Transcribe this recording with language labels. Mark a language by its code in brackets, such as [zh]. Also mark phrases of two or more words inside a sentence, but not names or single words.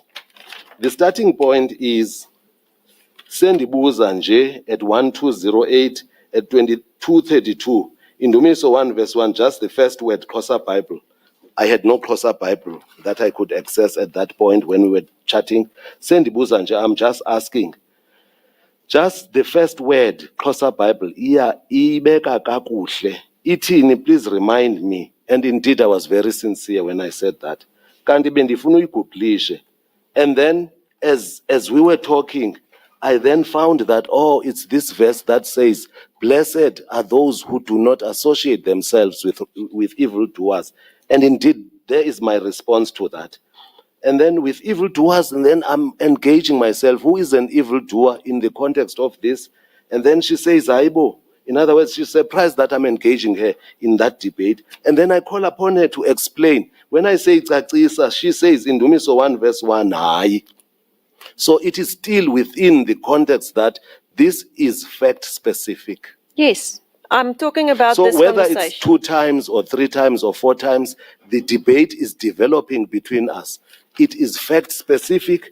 [en] The starting point is [xh] sendibuza nje [en] at 1208 at 2232. In Indumiso 1 verse 1, just the first word, Xhosa Bible. I had no Xhosa Bible that I could access at that point when we were chatting. [xh] Sendibuza nje, [en] I'm just asking. Just the first word, Xhosa Bible, [xh] ibeka kakuhle. Ithini, [en] please remind me. And indeed, I was very sincere when I said that. [xh] Kanti bendifuna uyiguglishe. [en] And then, as we were talking, I then found that, oh, it's this verse that says, blessed are those who do not associate themselves with evildoers. And indeed, there is my response to that. And then with evildoers, and then I'm engaging myself, who is an evildoer in the context of this? And then she says, Aibo. In other words, she's surprised that I'm engaging her in that debate. And then I call upon her to explain. When I say Tsakisa, she says in Indumiso 1 verse 1, hayi. So it is still within the context that this is fact specific. Yes, I'm talking about so this whether conversation. it's 2 times or 3 times or 4 times, the debate is developing between us. It is fact specific.